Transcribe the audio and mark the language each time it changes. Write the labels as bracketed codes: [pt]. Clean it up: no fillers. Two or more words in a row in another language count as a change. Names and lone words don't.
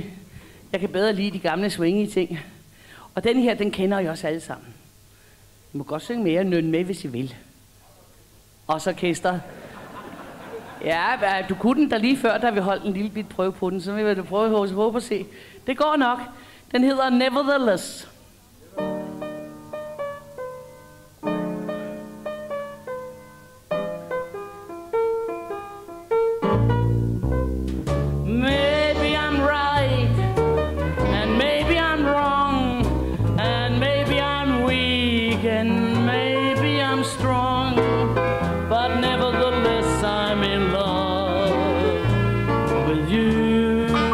[da] Jeg kan bedre lide de gamle swingy ting. Og den her, den kender I også alle sammen. I må godt synge mere og nynne med, hvis I vil. Også orkester. Ja, du kunne den der lige før, da vi holdt en lille bit prøve på den, så vil du prøve at håbe at se. Det går nok. Den hedder Nevertheless. [en] Maybe I'm right, and maybe I'm wrong, and maybe I'm weak, and maybe I'm strong, but nevertheless I'm in love with you.